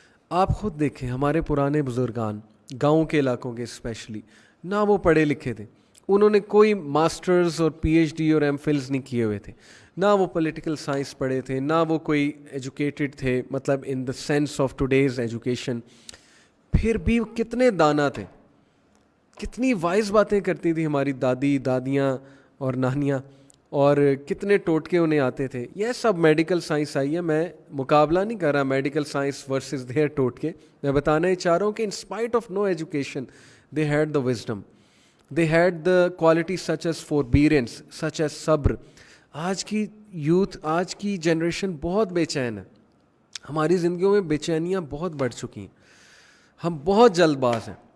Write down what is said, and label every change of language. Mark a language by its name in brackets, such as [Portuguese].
[Urdu] آپ خود دیکھیں, ہمارے پرانے بزرگان گاؤں کے علاقوں کے اسپیشلی, نہ وہ پڑھے لکھے تھے, انہوں نے کوئی ماسٹرز اور پی ایچ ڈی اور ایم فلز نہیں کیے ہوئے تھے, نہ وہ پولیٹیکل سائنس پڑھے تھے, نہ وہ کوئی ایجوکیٹڈ تھے, مطلب [English] In the sense of today's education. [Urdu] پھر بھی کتنے دانا تھے, کتنی وائز باتیں کرتی تھی ہماری دادیاں اور نانیاں, اور کتنے ٹوٹکے انہیں آتے تھے. یہ سب میڈیکل سائنس آئی ہے, میں مقابلہ نہیں کر رہا میڈیکل سائنس ورسز دیئر ٹوٹکے. میں بتانا ہی چاہ رہا ہوں کہ [English] In spite of no education they had the wisdom, they had the quality such as forbearance, such as صبر. [Urdu] آج کی یوتھ, آج کی جنریشن بہت بے چین ہے, ہماری زندگیوں میں بے چینیاں بہت بڑھ چکی ہیں, ہم بہت جلد باز ہیں.